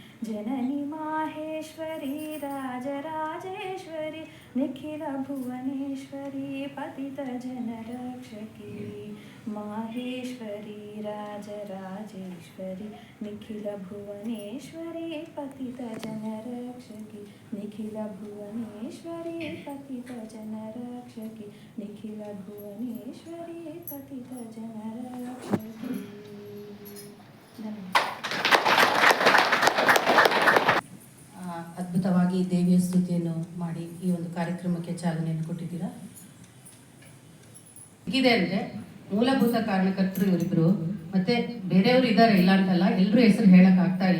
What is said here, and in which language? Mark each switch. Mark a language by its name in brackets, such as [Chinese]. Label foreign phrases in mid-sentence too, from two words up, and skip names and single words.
[Sanskrit] जननी माहेश्वरी राजराजेश्वरी निखिल भुवनेश्वरी पतित जनरक्षकी माहेश्वरी राजराजेश्वरी निखिल भुवनेश्वरी पतित जनरक्षकी निखिल भुवनेश्वरी पतित जनरक्षकी निखिल भुवनेश्वरी पतित जनरक्षकी [Kannada] ಅದ್ಭುತವಾಗಿ ದೇವಿಯ ಸ್ತುತಿಯನ್ನು ಮಾಡಿ ಈ ಒಂದು ಕಾರ್ಯಕ್ರಮಕ್ಕೆ ಚಾಲನೆಯನ್ನು ಕೊಟ್ಟಿದ್ದೀರಾ. ಹೇಗಿದೆ ಅಂದರೆ ಮೂಲಭೂತ ಕಾರಣಕರ್ತರು ಇವರಿಬ್ಬರು, ಮತ್ತೆ ಬೇರೆಯವರು ಇದ್ದಾರೆ, ಇಲ್ಲ ಅಂತಲ್ಲ, ಎಲ್ಲರೂ ಹೆಸರು ಹೇಳಕ್ ಆಗ್ತಾ ಇಲ್ಲ.